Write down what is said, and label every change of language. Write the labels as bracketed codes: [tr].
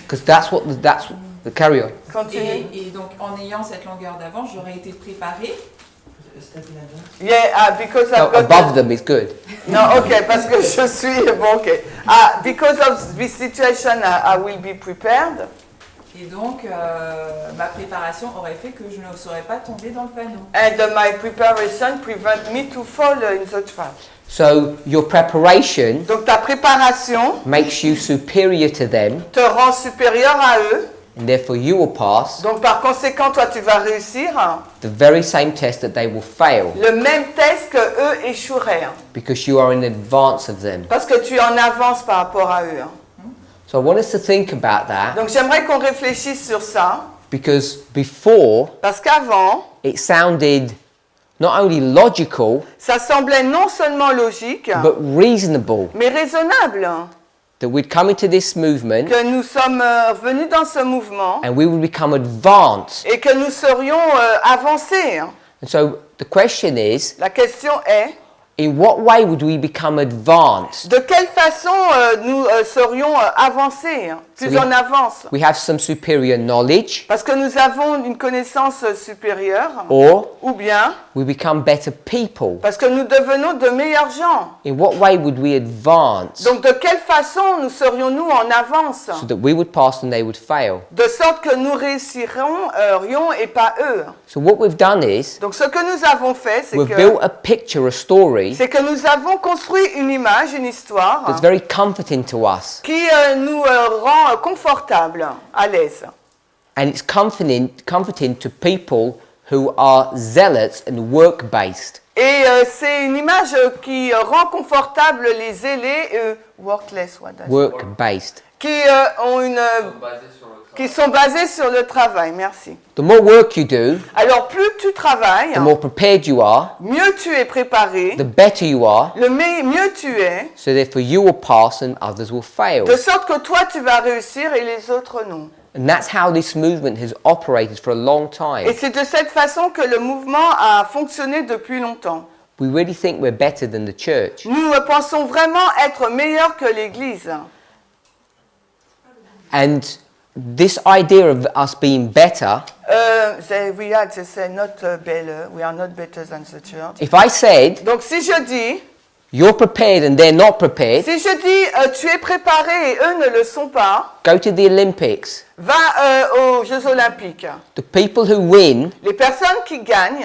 [en] Because that's what the carry on. Continue. [fr] et donc en ayant cette longueur d'avance, j'aurais été préparée. [en] Yeah, because No, I've got above them is good. [fr] No, ok, parce que je suis bon, ok. [en] Because of this situation, I will be prepared. [fr] Et donc ma préparation aurait fait que je ne serais pas tombée dans le panneau. [en] And my preparation prevent me to fall in the trap. So your preparation [fr] Donc ta préparation [en] makes you superior to them, [fr] te rend supérieur à eux. [en] and therefore you will pass [fr] Donc par conséquent, toi tu vas réussir [en] the very same test that they will fail, [fr] le même test que eux échoueraient. [en] because you are in advance of them. [fr] Parce que tu es en avance par rapport à eux. [en] So I want us to think about that, [fr] Donc j'aimerais qu'on réfléchisse sur ça. [en] Because before, [fr] Parce qu'avant, [en] it sounded not only logical, [fr] ça semblait non seulement logique, [en] but reasonable [fr] mais raisonnable [en] that we'd come into this movement [fr] que nous sommes venus dans ce mouvement [en] and we would become advanced. [fr] et que nous serions avancés. [en] And so the question is, [fr] La question est, [en] in what way would we become advanced? [fr] de quelle façon nous serions avancés, plus Oui. en avance? [en] We have some superior knowledge, [fr] Parce que nous avons une connaissance supérieure, [en] or [fr] ou bien [en] we become better people. [fr] parce que nous devenons de meilleurs gens. [en] In what way would we advance [fr] Donc de quelle façon nous serions-nous en avance, [en] so that we would pass and they would fail? [fr] de sorte que nous réussirions et pas eux? [en] So what we've done is [fr] Donc ce que nous avons fait, [en] we've built a picture, a story [fr] c'est que nous avons construit une image, une histoire [en] that's very comforting to us. [fr] qui nous rend confortables, à l'aise. [en] And it's comforting to people who are zealots and work-based. [fr] Et c'est une image qui rend confortable les zélés, workless, [en] what does it- Work-based. [fr] qui ont une, qui sont basés sur le travail. Merci. [en] The more work you do, [fr] Alors plus tu travailles, [en] the more prepared you are, [fr] mieux tu es préparé, [en] the better you are, [fr] mieux tu es, [en] so therefore you will pass and others will fail. [fr] de sorte que toi tu vas réussir et les autres non. [en] And that's how this movement has operated for a long [fr] Et [en] time. [fr] c'est de cette façon que le mouvement a fonctionné depuis longtemps. [en] We really think we're better than the church. [fr] Nous pensons vraiment être meilleurs que l'Église. [en] And this idea of us being better, We are just not better. We are not better than the church. if I said [fr] Donc si je dis, [en] you're prepared and they're not prepared, [fr] si je dis tu es préparé et eux ne le sont pas, [en] go to the Olympics. [fr] va aux Jeux Olympiques. [en] The people who win [fr] Les personnes qui gagnent